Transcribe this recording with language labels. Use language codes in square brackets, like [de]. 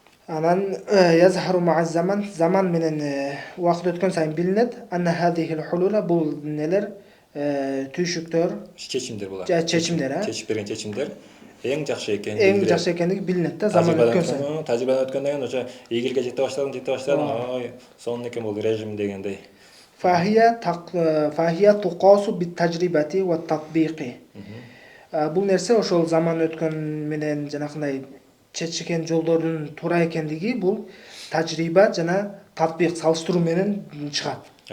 [ky] Анан [ar] يظهر مع الزمن, [ky] zaman менен убакыт өткөн сайын билинет. [ar] أن هذه الحلول [ky] бул нелер, түйшүктөр, чечимдер булар. Чечимдер, чечип берген чечимдер эң жакшы экендиги билинет да, zaman өткөн сайын. Тажрыйбадан өткөндөн кийин ошо ийгилге жете баштадым. Ой, сонун экен бул режим дегендей. [ar] فهي تقاس بالتجربة والتطبيق. [ky] Бул нерсе ошол zaman өткөн менен жанакындай чечикен жолдордун туура экендиги бул тажрыйба жана татбик, салыштыруу менен чыгат.